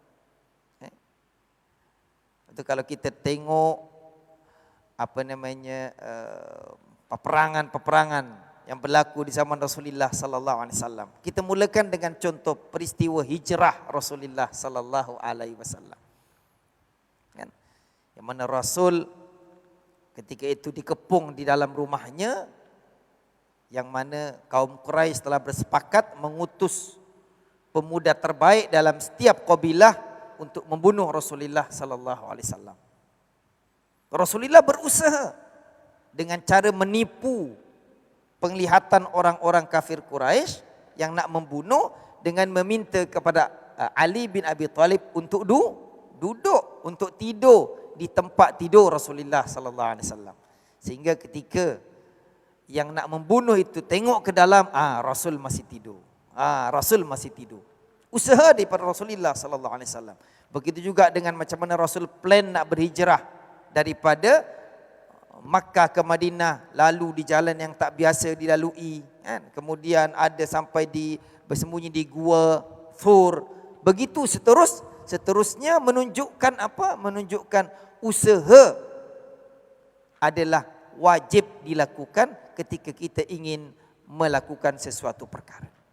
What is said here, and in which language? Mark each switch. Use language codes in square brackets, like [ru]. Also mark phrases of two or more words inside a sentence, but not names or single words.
[ms] Itu kalau kita tengok peperangan-peperangan yang berlaku di zaman Rasulullah [ar] sallallahu alaihi wasallam. [ms] Kita mulakan dengan contoh peristiwa hijrah Rasulullah [ar] sallallahu alaihi wasallam. [ms] Kan? Yang mana Rasul ketika itu dikepung di dalam rumahnya, yang mana kaum Quraisy telah bersepakat mengutus pemuda terbaik dalam setiap kabilah untuk membunuh Rasulullah [ar] sallallahu alaihi wasallam. [ms] Rasulullah berusaha dengan cara menipu penglihatan orang-orang kafir Quraisy yang nak membunuh dengan meminta kepada Ali bin Abi Thalib untuk duduk, untuk tidur di tempat tidur Rasulullah [ar] sallallahu alaihi wasallam. [ms] Sehingga ketika yang nak membunuh itu tengok ke dalam, Rasul masih tidur. Rasul masih tidur. Usaha daripada Rasulullah [ar] sallallahu alaihi wasallam. [ms] Begitu juga dengan macam mana Rasul plan nak berhijrah daripada Makkah ke Madinah, lalu di jalan yang tak biasa dilalui, kan? Kemudian ada sampai bersembunyi di gua Thur. Begitu seterusnya menunjukkan apa? Menunjukkan usaha adalah wajib dilakukan ketika kita ingin melakukan sesuatu perkara.